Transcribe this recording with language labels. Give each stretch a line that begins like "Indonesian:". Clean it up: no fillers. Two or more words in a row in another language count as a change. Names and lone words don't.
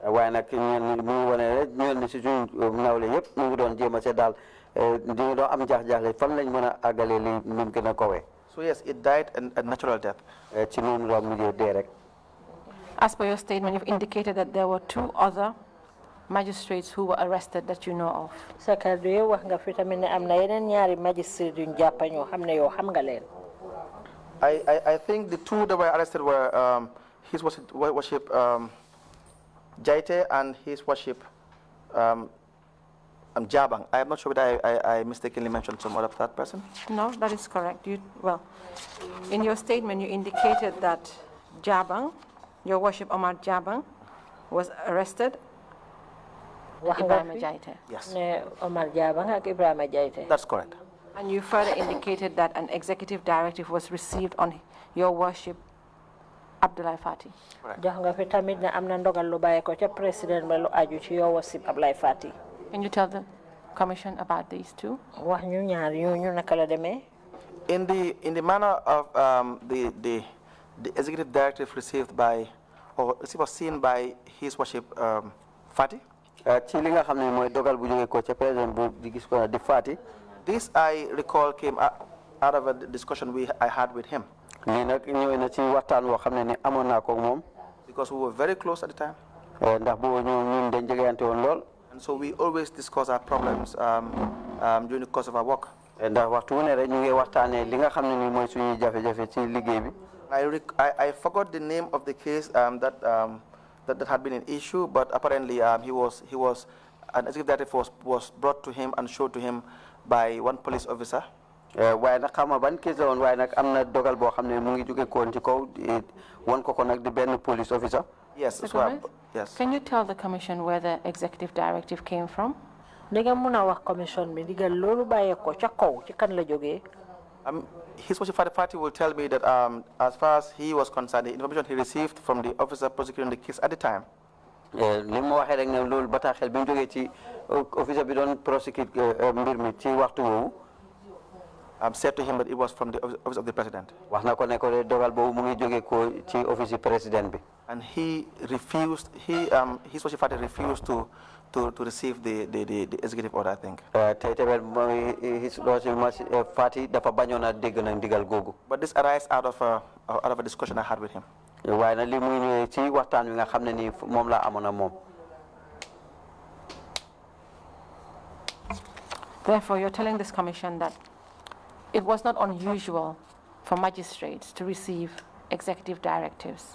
English: So yes, it died a natural death. As per your statement, you've indicated that there were 2 other magistrates who were arrested that you know of. Secretary,
Wolof: wax nga fi tamit ne am na yeneen ñaari magistrate yuñ jàpp ñoo xam ne yow xam nga leen.
English: I think the 2 that were arrested were His Worship Jaite and His Worship Jabang. I am not sure whether I mistakenly mentioned some other third person. No, that is correct. Well, in your statement, you indicated that Jabang, Your Worship Omar Jabang, was arrested. Yes.
Wolof: Omar Jabang ak Ibrahima Jaite.
English: That's correct. And you further indicated that an executive directive was received on Your Worship Abdoulaye Fati.
Wolof: Jox nga fi tamit ne am na ndogal lu bàyyi ko ca président ba lu aju ci
English: Your Worship
Wolof: Abdoulaye Fati.
English: Can you tell the Commission about these two?
Wolof: Wax ñu ñaar ñu naka la demee.
English: In the manner of the executive directive received by or was seen by His Worship Fati.
Wolof: ci li nga xam ne mooy dogal bu jógee ko ca président bu di gis ko di Fati.
English: This I recall came out of a discussion I had with him.
Wolof: lii nag ñëwee na ci waxtaan woo xam ne ni amoon naa ko moom.
English: Because we were very close at the time.
Wolof: ndax boobu ñun dañ jegeyante woon lool.
English: And so we always discuss our problems during the course of our work.
Wolof: ndax waxtu wu ne rek ñu ngi waxtaanee li nga xam ne ni mooy suñuy jafe-jafe ci liggéey bi.
English: I forgot the name of the case that had been an issue, but apparently an executive directive was brought to him and showed to him by one police officer.
Wolof: waaye nag xam nga ban case la woon waaye nag am na dogal boo xam ne mu ngi jóge koon ci kaw won ko nag di benn
English: police officer. Yes. Yes. Can you tell the Commission where the executive directive came from?
Wolof: Ndega muna wax commission bi digal lolu baye ko ca kaw ci kan la jógee.
English: His Worship Fati will tell me that as far as he was concerned, the information he received from the officer prosecuting the case at the time.
Wolof: li mu waxee rek ne loolu bataaxel bi mu jógee ci officer bi doon prosecute mbir mi ci waxtu woowu.
English: Said to him that it was from the office of the president.
Wolof: wax na ko ne ko dogal boobu mu ngi jógee ko ci office président bi.
English: And he refused. His Worship Fati refused to receive the executive order, I think.
Wolof: tey tamit
English: His Worship
Wolof: Fati dafa bañoon a dégg na ndigal googu.
English: But this arises out of a discussion I had with him.
Wolof: waaye nag li muy ñëwee ci waxtaan wi nga xam ne nii moom laa amoon ak moom.
English: Therefore, you're telling this Commission that it was not unusual for magistrates to receive executive directives.